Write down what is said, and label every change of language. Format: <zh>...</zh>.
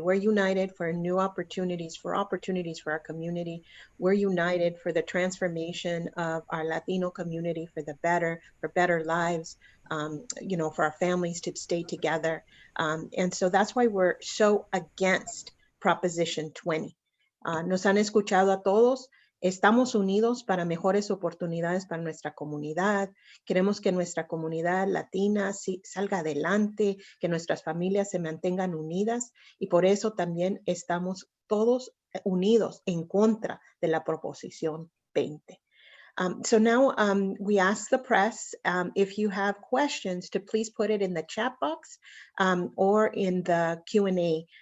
<en>We're united for new opportunities, for our community. We're united for the transformation of our Latino community for the better, for better lives, you know, for our families to stay together. And so that's why we're so against Proposition 20.</en> <es>Nos han escuchado a todos. Estamos unidos para mejores oportunidades para nuestra comunidad. Queremos que nuestra comunidad latina salga adelante, que nuestras familias se mantengan unidas y por eso también estamos todos unidos en contra de la Proposición 20.</es> <en>So now we ask the press if you have questions to please put it in the chat box or in the Q&A.</en>